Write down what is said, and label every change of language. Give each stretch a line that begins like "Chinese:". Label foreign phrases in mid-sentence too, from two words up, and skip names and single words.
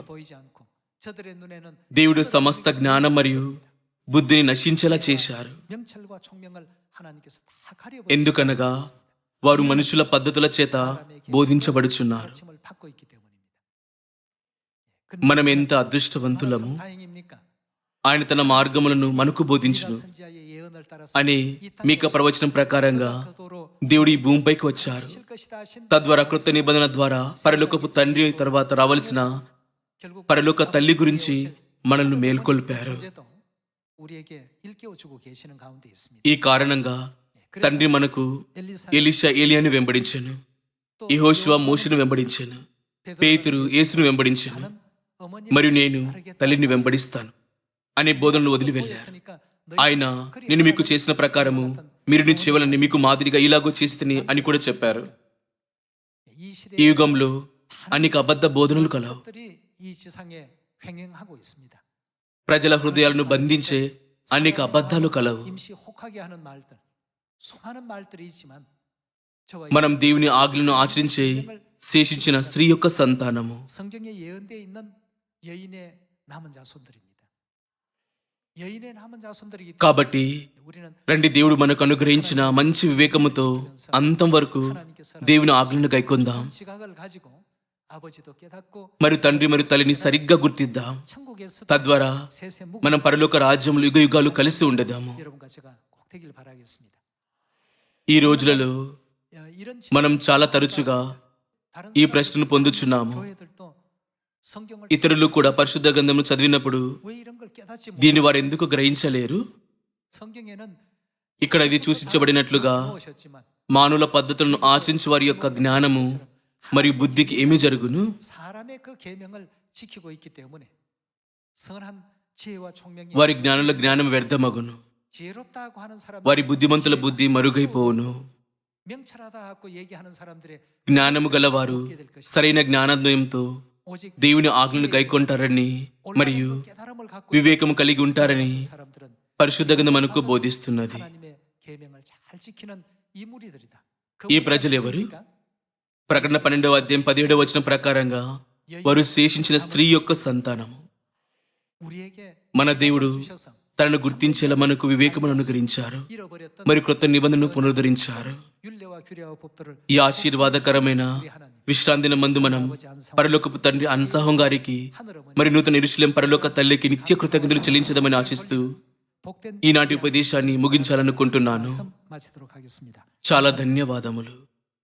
Korean: 가 보이지 않고 저들의 눈에는
Telugu: దేవుడు సమస్త జ్ఞానం మరియు బుద్ధిని నశించేలా చేశారు.
Korean: 명철과 총명을 하나님께서 다 가려
Telugu: ఎందుకనగా వారు మనుషుల పద్ధతుల చేత బోధించబడుచున్నారు.
Korean: 가르침을 받고 있기 때문입니다.
Telugu: మనం ఎంత అదృష్టవంతులము!
Korean: 다행입니까?
Telugu: ఆయన తన మార్గములను మనకు బోధించును
Korean: 선지자의 예언을 따라서
Telugu: అనే మీక ప్రవచనం ప్రకారంగా
Korean: 그도로
Telugu: దేవుడు ఈ భూమిపైకి వచ్చారు.
Korean: 실 것이다 하신
Telugu: తద్వారా కృత నిబంధన ద్వారా పరలోకపు తండ్రి తర్వాత రావలసిన
Korean: 결국
Telugu: పరలోక తల్లి గురించి మనల్ని మేల్కొల్పారు.
Korean: 어제도 우리에게 일깨워 주고 계시는 가운데 있습니다.
Telugu: ఈ కారణంగా తండ్రి మనకు ఎలీషా ఏలియాను వెంబడించెను, యెహోషువ మోషేను వెంబడించెను, పేతురు యేసును వెంబడించెను,
Korean: 어머니
Telugu: మరియు నేను తల్లిని వెంబడిస్తాను అనే బోధనలు వదిలి వెళ్ళారు.
Korean: 했으니까
Telugu: ఆయన నేను మీకు చేసిన ప్రకారము మీరు నీ చెవులని మీకు మాదిరిగా ఇలాగో చేస్తని అని కూడా చెప్పారు.
Korean: 이 시대에
Telugu: ఈ యుగంలో అనేక అబద్ధ బోధనలు కలవు.
Korean: 것들이 이 지상에 횡행하고 있습니다.
Telugu: ప్రజల హృదయాలను బంధించే అనేక అబద్ధాలు కలవు.
Korean: 임시 혹하게 하는 말들, 수많은 말들이 있지만 저와
Telugu: మనం దేవుని ఆజ్ఞలను ఆచరించే శేషించిన స్త్రీ యొక్క సంతానము.
Korean: 성경에 예언되어 있는 여인의 남은 자손들입니다. 여인의 남은 자손들이기 때문에
Telugu: కాబట్టి
Korean: 우리는
Telugu: రండి, దేవుడు మనకు అనుగ్రహించిన మంచి వివేకముతో అంతం వరకు దేవుని ఆజ్ఞలను గైకొందాం.
Korean: 지각을 가지고 아버지도 깨닫고
Telugu: మరియు తండ్రి మరియు తల్లిని సరిగ్గా గుర్తిద్దాం.
Korean: 천국에서
Telugu: తద్వారా
Korean: 세세 묵
Telugu: మనం పరలోక రాజ్యములు యుగ యుగాలు కలిసి ఉండదాము.
Korean: 여러분과 제가 꼭 되길 바라겠습니다.
Telugu: ఈ రోజులలో
Korean: 이런
Telugu: మనం చాలా తరచుగా
Korean: 다른
Telugu: ఈ ప్రశ్నను పొందుచున్నాము.
Korean: 교회들도 성경을
Telugu: ఇతరులు కూడా పరిశుద్ధ గ్రంథమును చదివినప్పుడు
Korean: 왜 이런 걸 깨닫지
Telugu: దీన్ని వారు ఎందుకు గ్రహించలేరు?
Korean: 성경에는
Telugu: ఇక్కడ ఇది సూచించబడినట్లుగా
Korean: 넣으셨지만
Telugu: మానవుల పద్ధతులను ఆచరించు వారి యొక్క జ్ఞానము మరియు బుద్ధికి ఏమి జరుగును?
Korean: 사람의 그 계명을 지키고 있기 때문에 선한 지혜와 총명이
Telugu: వారి జ్ఞానుల జ్ఞానం వ్యర్థమగును,
Korean: 지혜롭다고 하는 사람
Telugu: వారి బుద్ధిమంతుల బుద్ధి మరుగైపోవును.
Korean: 명철하다고 얘기하는 사람들의
Telugu: జ్ఞానము గలవారు సరైన జ్ఞానోదయంతో
Korean: 오직
Telugu: దేవుని ఆజ్ఞలను గైకొంటారని మరియు
Korean: 올바른 깨달음을 갖고
Telugu: వివేకము కలిగి ఉంటారని
Korean: 있는 사람들은
Telugu: పరిశుద్ధ గ్రంథం మనకు బోధిస్తున్నది.
Korean: 하나님의 계명을 잘 지키는 이 무리들이다.
Telugu: ఈ ప్రజలు ఎవరు? ప్రకటన 12వ అధ్యాయం 17వ వచనం ప్రకారంగా వారు శేషించిన స్త్రీ యొక్క సంతానము.
Korean: 우리에게
Telugu: మన దేవుడు
Korean: 주셔서
Telugu: తనను గుర్తించేలా మనకు వివేకమును అనుగ్రహించారు
Korean: 잃어버렸던
Telugu: మరియు క్రొత్త నిబంధనను పునరుద్ధరించారు.
Korean: 율례와 규례와 법도를
Telugu: ఈ ఆశీర్వాదకరమైన విశ్రాంతి దినమందు మనం పరలోకపు తండ్రి అన్సాహం గారికి మరి నూతన యెరూషలేము పరలోక తల్లికి నిత్య కృతజ్ఞతలు చెల్లించదమని ఆశిస్తూ
Korean: 복된
Telugu: ఈనాటి ఉపదేశాన్ని ముగించాలనుకుంటున్నాను.
Korean: 말씀 마치도록 하겠습니다.
Telugu: చాలా ధన్యవాదములు.